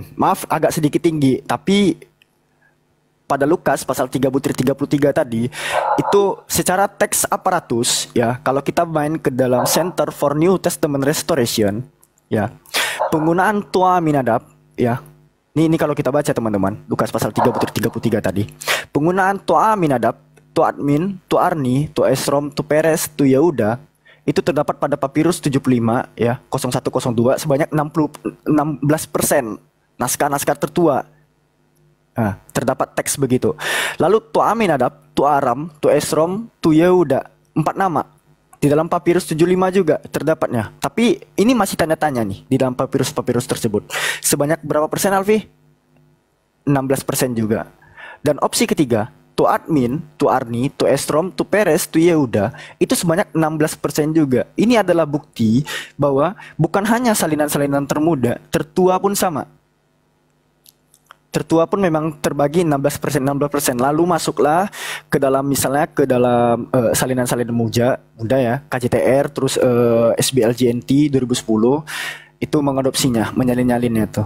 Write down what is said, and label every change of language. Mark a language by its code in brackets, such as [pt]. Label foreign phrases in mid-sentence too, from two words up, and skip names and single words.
[id] Maaf agak sedikit tinggi, tapi pada Lukas pasal 3:33 tadi itu secara teks aparatus ya, kalau kita main ke dalam Center for New Testament Restoration ya, penggunaan Tua Minadab ya. Ini kalau kita baca teman-teman, Lukas pasal 3:33 tadi. Penggunaan Tua tu Admin, tu Arni, tu Esrom, tu Peres, tu Yehuda itu terdapat pada papirus 75 ya 0102 sebanyak 16% naskah-naskah tertua. Nah, terdapat teks begitu. Lalu tu Aminadab, tu Aram, tu Esrom, tu Yehuda 4 nama. Di dalam papirus 75 juga terdapatnya. Tapi ini masih tanda tanya nih di dalam papirus-papirus tersebut. Sebanyak berapa persen Alfi? 16% juga. Dan opsi ketiga, tu Admin, tu Arni, tu Esrom, tu Peres, tu Yehuda itu sebanyak 16% juga. Ini adalah bukti bahwa bukan hanya salinan-salinan termuda, tertua pun sama. Tertua pun memang terbagi 16%. Lalu masuklah ke dalam misalnya ke dalam salinan-salinan muda ya, KJTR, terus SBLJNT 2010 itu mengadopsinya, menyalin-nyalinnya tuh.